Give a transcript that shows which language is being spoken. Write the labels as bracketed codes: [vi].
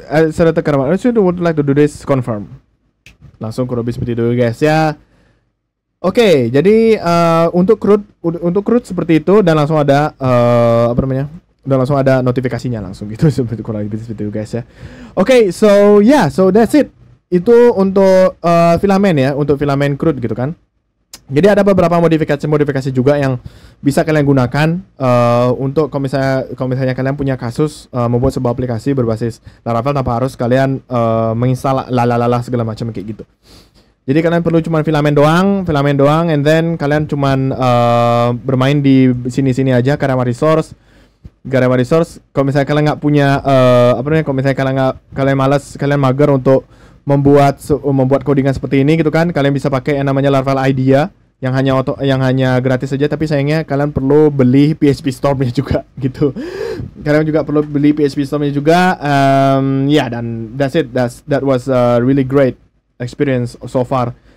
[id] Saya tekan [en] I would like to do this confirm. [id] Langsung kurang lebih seperti itu guys ya. Oke, jadi untuk CRUD seperti itu dan langsung ada apa namanya? Dan langsung ada notifikasinya langsung gitu seperti kurang lebih seperti itu guys ya. Oke, [en] so that's it. [id] Itu untuk filamen ya, untuk filamen CRUD gitu kan. Jadi ada beberapa modifikasi juga yang bisa kalian gunakan untuk kalau misalnya kalian punya kasus membuat sebuah aplikasi berbasis Laravel tanpa harus kalian menginstal lalalala segala macam kayak gitu. Jadi kalian perlu cuman filamen doang, [en] and then [id] kalian cuman bermain di sini aja Garama resource. Kalau misalnya kalian nggak punya apa namanya, kalau misalnya kalian malas, kalian mager untuk membuat codingan seperti ini gitu kan, kalian bisa pakai yang namanya Laravel IDEA yang hanya gratis saja, tapi sayangnya kalian perlu beli PHP Storm-nya juga gitu. Kalian juga perlu beli PHP Storm-nya juga. Dan [en] that's it. That was a really great experience so far.